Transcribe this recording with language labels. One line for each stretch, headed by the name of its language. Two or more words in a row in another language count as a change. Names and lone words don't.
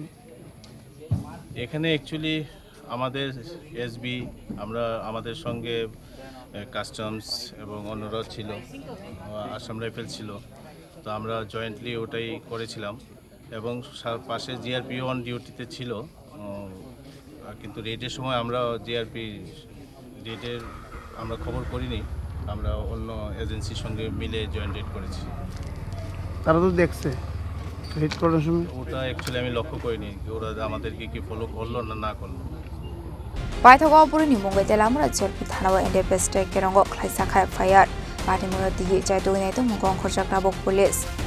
Bangla: এখানে অ্যাকচুয়ালি আমাদের এসবি আমরা আমাদের সঙ্গে কাস্টমস এবং অন্যরা ছিল আসাম রাইফেল ছিল তো আমরা জয়েন্টলি ওটাই করেছিলাম এবং পাশে জিআরপি অন ডিউটিতে ছিল কিন্তু রেডের সময় আমরা জিআরপি রেডের আমরা খবর করিনি আমরা অন্য এজেন্সির সঙ্গে মিলে
English: joint raid
Bangla: করেছি তারা তো দেখছে রেড করার সময় ওটা অ্যাকচুয়ালি আমি লক্ষ্য করিনি ওরা আমাদেরকে কি ফলো করলো না করলো
Kok Borok: Paithago Bwrwini Mungwe Teliamura GRP Thana Independent Kerongo Khlaikha FIR Patimungo di Yago Naitugwi Mankha tabuk police